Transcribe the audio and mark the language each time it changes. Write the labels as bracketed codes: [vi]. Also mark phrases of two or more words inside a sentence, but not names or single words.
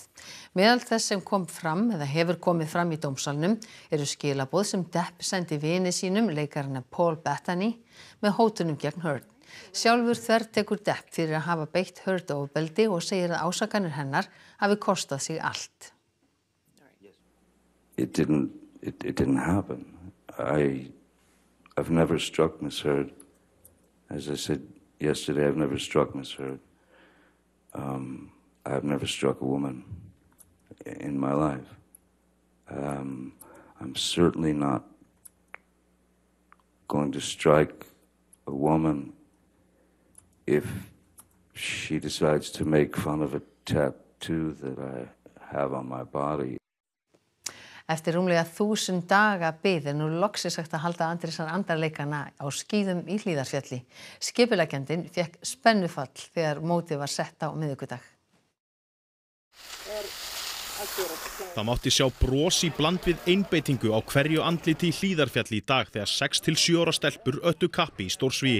[is] Meðal þess sem kom fram eða hefur komið fram í dómsalnum eru skilaboð sem Depp sendi vini sínum, leikarana Paul Bettany, með hótunum gegn Heard. Sjálfur þvertekur Depp fyrir að hafa beitt Heard ofbeldi og segir að ásakanir hennar hafi kostað sig allt. [en] It didn't happen. I've never struck Miss Heard. As I said yesterday, I've never struck Miss Heard. I've never struck a woman in my life. I'm certainly not going to strike a woman if she decides to make fun of a tattoo that I have on my body. [is] Eftir rúmlega 1000 daga bið er nú loksins hægt að halda Andrésar andarleikana á skíðum í Hlíðarfjalli. Skipuleggjandinn fékk spennufall þegar mótið var sett á miðvikudag. Það mátti sjá bros í bland við einbeitingu á hverju andliti í Hlíðarfjalli í dag þegar 6 til 7 ára stelpur öttu kappi í stórsvíi.